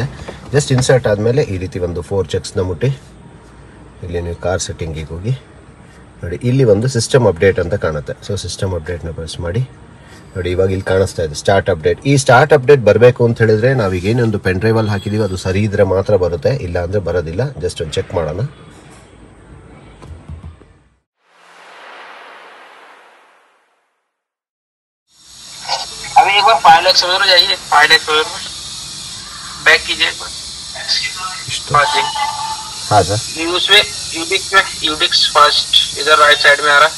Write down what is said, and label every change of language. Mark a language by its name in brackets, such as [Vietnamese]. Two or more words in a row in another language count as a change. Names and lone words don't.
[English] just insert [Kannada] ಆದಮೇಲೆ ಈ ರೀತಿ ಒಂದು 4 ಚೆಕ್ಸ್ನ ಮುಟ್ಟಿ ಇಲ್ಲಿ ನೀವು ಕಾರ್ ಸೆಟ್ಟಿಂಗಿಗೆ ಹೋಗಿ ನೋಡಿ, ಇಲ್ಲಿ ಒಂದು [English] system update [Kannada] ಅಂತ ಕಾಣುತ್ತೆ. [English] so system [Kannada] ಅಪ್ಡೇಟ್ನ ಪ್ರೆಸ್ ಮಾಡಿ ನೋಡಿ. ಇವಾಗ ಇಲ್ಲಿ ಕಾಣಿಸ್ತಾ ಇದೆ [English] start update. [Kannada] ಈ [English] start update [Kannada] ಬರಬೇಕು ಅಂತ ಹೇಳಿದ್ರೆ ನಾವೀಗ ಏನೊಂದು ಪೆನ್ ಡ್ರೈವಲ್ಲಿ ಹಾಕಿದ್ದೀವಿ ಅದು ಸರಿ ಇದ್ರೆ ಮಾತ್ರ ಬರುತ್ತೆ, ಇಲ್ಲ ಅಂದರೆ ಬರೋದಿಲ್ಲ. ಜಸ್ಟ್ ಒಂದು ಚೆಕ್ ಮಾಡೋಣ. [Hindi] अभी एक बार [English] file explorer [Hindi] जाइए, [English] file explorer [Hindi] में बैक कीजिए एक बार। हाँ जी, हाँ सर। उसमें यूडिक्स फर्स्ट इधर [English] right side [Hindi] में आ रहा है।